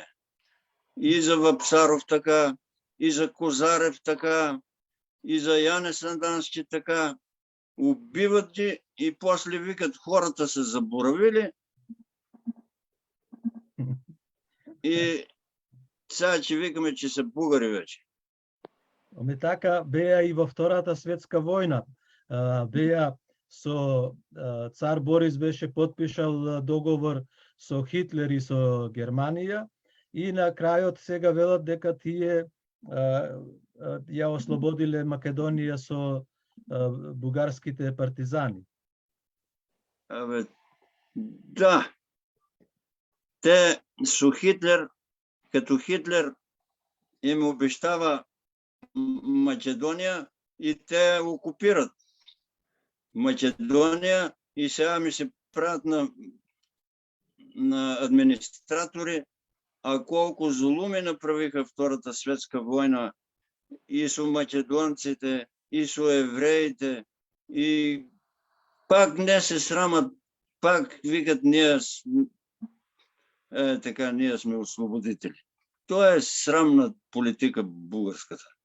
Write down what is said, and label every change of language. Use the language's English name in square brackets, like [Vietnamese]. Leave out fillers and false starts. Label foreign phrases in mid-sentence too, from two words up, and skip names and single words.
[Bulgarian] И за Вапсаров така, и за Козарев така, и за Яне Сандански така. Убиват ги и после викат, хората се заборавили и сега че викаме, че са бугари вече. [Macedonian] Така беа и во Втората светска војна. Беа со цар Борис беше подпишал договор со Хитлер и со Германија и на крајот сега велат дека тие ја ослободиле Македонија со бугарските партизани. [Bulgarian] Да. Те со Хитлер, като Хитлер им обещава Македония и те окупират Македония и сега ми се правят на администратори, а колко зулуми направиха Втората светска война и со македонците, и со евреите, и пак не се срамат, пак викат ние сме освободители. То е срамна политика бугарската.